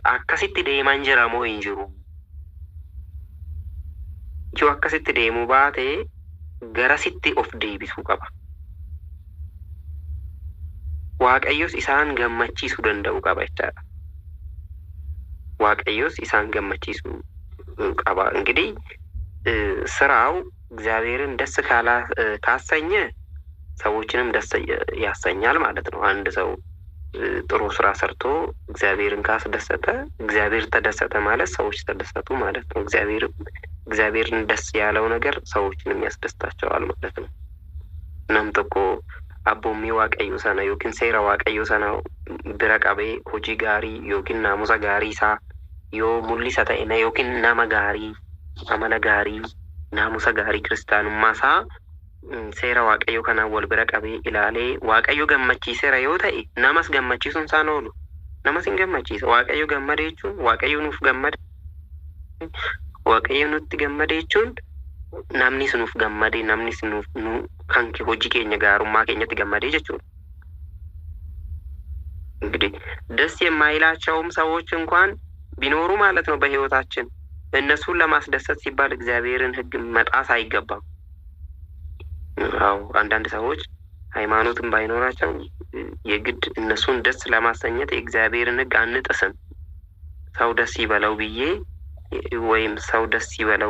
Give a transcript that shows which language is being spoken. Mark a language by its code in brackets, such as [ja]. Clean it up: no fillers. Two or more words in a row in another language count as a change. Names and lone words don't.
[om] Akkasitti deeman jira moo hin jiru? Yoo akkasitti deemuu baate garasitti of deebisuu qaba. Waaqayyos isaan gammachiisuu danda'uu qaba jechaadha. Waaqayyos isaan gammachiisuu qaba። [am] እንግዲህ ስራው እግዚአብሔርን ደስ ካሰኘ ሰዎችንም ደስ ያሰኛል ማለት ነው። አንድ ሰው ጥሩ ስራ ሰርቶ እግዚአብሔርን ካስደሰተ እግዚአብሔር ተደሰተ ማለት ሰዎች ተደሰቱ ማለት ነው። እግዚአብሔርን ደስ ያለው ነገር ሰዎችንም ያስደስታቸዋል ማለት ነው። [om] namni tokko abboommii Waaqayyoo sana yookiin seera Waaqayyoo sana bira qabee hojii gaarii yookiin naamusa gaarii isaa yoo mul'isa ta'e yookiin nama gaarii amala gaarii naamusa gaarii kiristaanummaa isaa seera Waaqayyoo kanaan wal bira qabee ilaalee Waaqayyo gammachiiseera yoo ta'e namas gammachiisuun isaan oolu. Namas hin gammachiisa. Waaqayyo gammade jechuun Waaqayyo nuuf gammade. Waaqayyo nutti gammade jechuun namni nuuf gammade namni nuuf kan hojii keenya gaarummaa keenyatti gammade jechuudha። [am] እንግዲህ ደስ የማይላቸውም ሰዎች እንኳን ቢኖሩ ማለት ነው በህይወታችን እነሱን ለማስደሰት ሲባል እግዚአብሔርን ሕግ መጣስ አይገባም። አዎ አንዳንድ ሰዎች ሃይማኖትን ባይኖራቸው የግድ እነሱን ደስ ለማሰኘት የእግዚአብሔርን ሕግ አንጥስም ሰው ደስ ይበለው ብዬ ወይም ሰው ደስ ይበለው